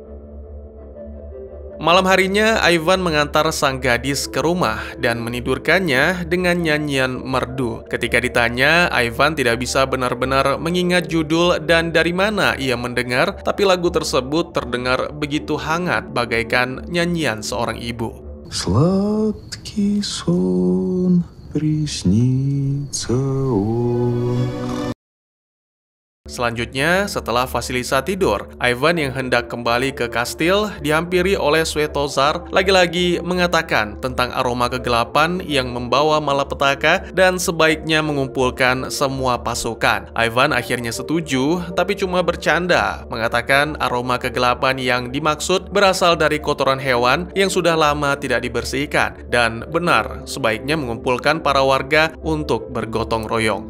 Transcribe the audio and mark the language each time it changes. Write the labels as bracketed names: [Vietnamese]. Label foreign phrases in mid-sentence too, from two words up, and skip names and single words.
[Indonesian] Malam harinya, Ivan mengantar sang gadis ke rumah dan menidurkannya dengan nyanyian merdu. Ketika ditanya, Ivan tidak bisa benar-benar mengingat judul dan dari mana ia mendengar, tapi lagu tersebut terdengar begitu hangat bagaikan nyanyian seorang ibu. [Russian] Сладкий сон приснится он. [Indonesian] Selanjutnya, setelah Vasilisa tidur, Ivan yang hendak kembali ke kastil dihampiri oleh Svetozar lagi-lagi mengatakan tentang aroma kegelapan yang membawa malapetaka dan sebaiknya mengumpulkan semua pasukan. Ivan akhirnya setuju, tapi cuma bercanda, mengatakan aroma kegelapan yang dimaksud berasal dari kotoran hewan yang sudah lama tidak dibersihkan, dan benar, sebaiknya mengumpulkan para warga untuk bergotong royong.